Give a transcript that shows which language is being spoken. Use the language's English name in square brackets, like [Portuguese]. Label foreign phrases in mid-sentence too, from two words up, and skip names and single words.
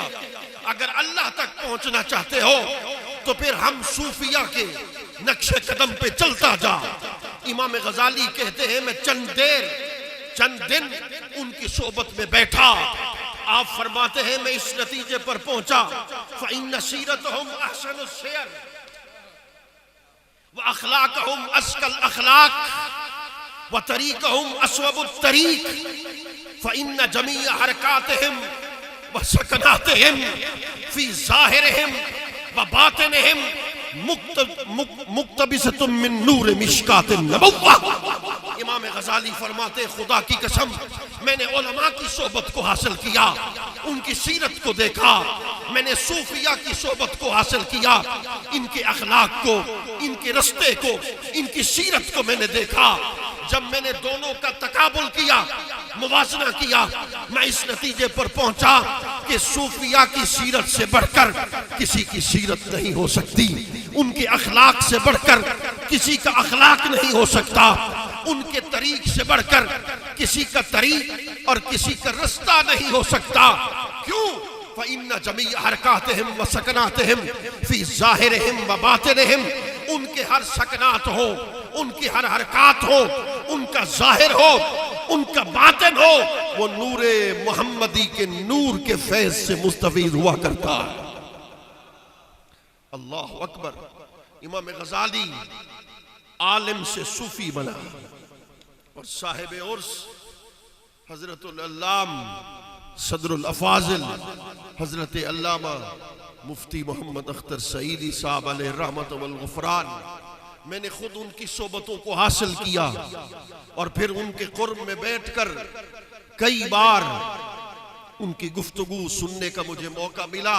[Hindi] अगर अल्लाह तक पहुंचना चाहते हो तो फिर हम सूफिया के नक्शे कदम पे चलता जा। इमाम गजाली कहते हैं मैं चंद दिन उनकी सोबत में बैठा। आप फरमाते हैं मैं इस नतीजे पर पहुंचा, [Arabic] فإن سيرتهم أحسن السير وأخلاقهم أزكى الأخلاق وطريقهم أصوب الطريق فإن جميع حركاتهم وسكناتهم في ظاهرهم وباطنهم مقتبسة من نور مشكاة النبوة. [Hindi] इमाम गजाली फरमाते खुदा की कसम मैंने उलमा की सोबत को हासिल किया, उनकी सीरत को देखा, मैंने सूफिया की सोबत को हासिल किया, इनके अखलाक को, इनके रस्ते को, इनकी सीरत को मैंने देखा। जब मैंने दोनों का तकाबुल किया, मुवाजना किया, मैं इस नतीजे पर पहुंचा कि सूफिया की सीरत से बढ़कर किसी की सीरत नहीं हो सकती, उनके अखलाक से बढ़कर किसी का अखलाक नहीं हो सकता, उनके तरीक से बढ़कर किसी का तरीक और किसी का रास्ता नहीं हो सकता। क्यों? [Arabic] فإن جميع حركاتهم وسكناتهم في ظاهرهم وباطنهم, [Hindi] उनके हर सकनात हो, उनकी हर हरकत हो, उनका जाहिर हो, उनका बातिन हो, वो नूरे मोहम्मदी के नूर के फैज से मुस्तफीद हुआ करता है। [Arabic] الله أكبر. [Hindi] इमाम गजाली आलिम से सूफी बना और साहिब उर्स हजरतुल अल्लाम सदरुल अफाजिल हजरत अल्लामा मुफ्ती मोहम्मद अख्तर सईदी साहब [Arabic] عليه رحمة والغفران, [Hindi] मैंने खुद उनकी सोबतों को हासिल किया और फिर उनके कुर्ब में बैठकर कई बार उनकी गुफ्तगू सुनने का मुझे मौका मिला।